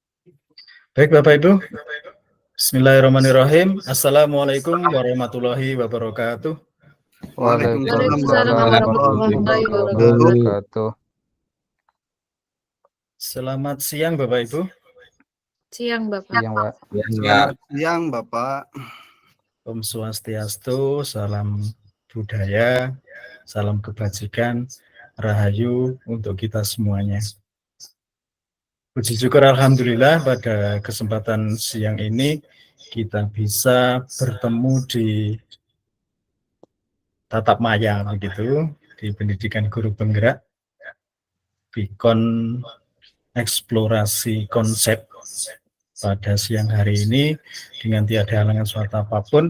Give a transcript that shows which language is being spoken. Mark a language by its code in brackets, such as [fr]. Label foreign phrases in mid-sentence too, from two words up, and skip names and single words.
[id] Baik Bapak Ibu, Bismillahirrahmanirrahim. [ar] السلام عليكم ورحمة الله وبركاته. Waalaikumsalam Waalaikumsalam warahmatullahi warahmatullahi wabarakatuh. wabarakatuh. [id] Selamat siang Bapak Ibu. Siang Bapak. Siang, Pak. Selamat siang Bapak. [ban] Om Swastiastu, [id] salam budaya, salam kebajikan, rahayu untuk kita semuanya. Puji syukur Alhamdulillah pada kesempatan siang ini kita bisa bertemu di tatap maya begitu, di pendidikan guru penggerak, Bikon eksplorasi konsep pada siang hari ini dengan tiada halangan suatu apapun.